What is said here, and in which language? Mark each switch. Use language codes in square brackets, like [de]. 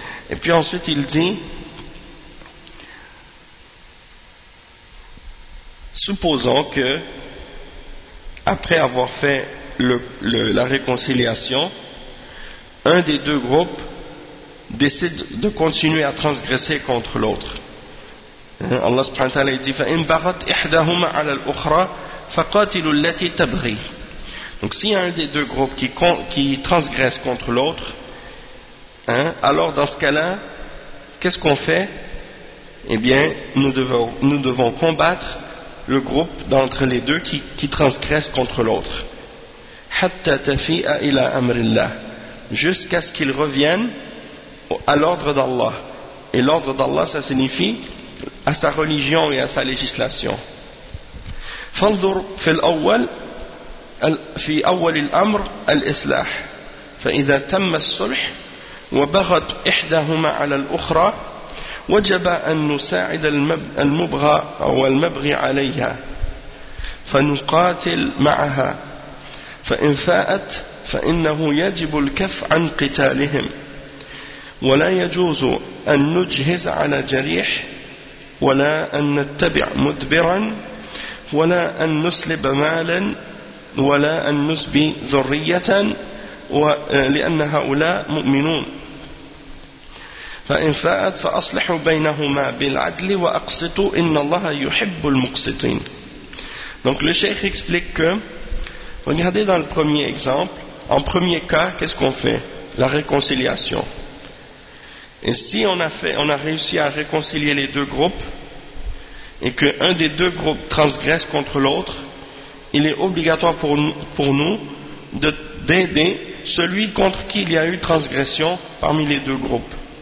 [fr] Et puis ensuite, il dit, supposons que, après avoir fait la réconciliation, un des deux groupes décide de continuer à transgresser contre l'autre. Allah subhanahu wa ta'ala dit [ar] فَإِنْ بَغَتْ إِحْدَهُمَا عَلَى الْأُخْرَى فَقَاتِلُوا الَّتِي تَبْغِي. [fr] Donc s'il y a un des deux groupes qui transgresse contre l'autre, alors dans ce cas-là, qu'est-ce qu'on fait? Eh bien, nous devons combattre le groupe d'entre les deux qui transgresse contre l'autre. [ar] حَتَّى تَفِيءَ إِلَى أَمْرِ اللَّهِ, [fr] jusqu'à ce qu'il revienne à l'ordre d'Allah. Et l'ordre d'Allah, ça signifie à sa religion et à sa législation. [ar] فانظر في الأول في أول الأمر الإصلاح فإذا تم الصلح وبغت إحداهما على الأخرى وجب أن نساعد المبغى أو المبغي عليها فنقاتل معها فإن فاءت فإنه يجب الكف عن قتالهم ولا يجوز أن نجهز على جريح ولا أن نتبع مدبرا ولا أن نسلب مالا ولا أن نسبي ذرية لأن هؤلاء مؤمنون فإن فاءت فأصلحوا بينهما بالعدل وأقسطوا إن الله يحب المقسطين. [fr] Donc le cheikh explique que, regardez dans le premier exemple, en premier cas, qu'est-ce qu'on fait? La réconciliation. Et si on a réussi à réconcilier les deux groupes et qu'un des deux groupes transgresse contre l'autre, il est obligatoire pour nous d'aider celui contre qui il y a eu transgression parmi les deux groupes.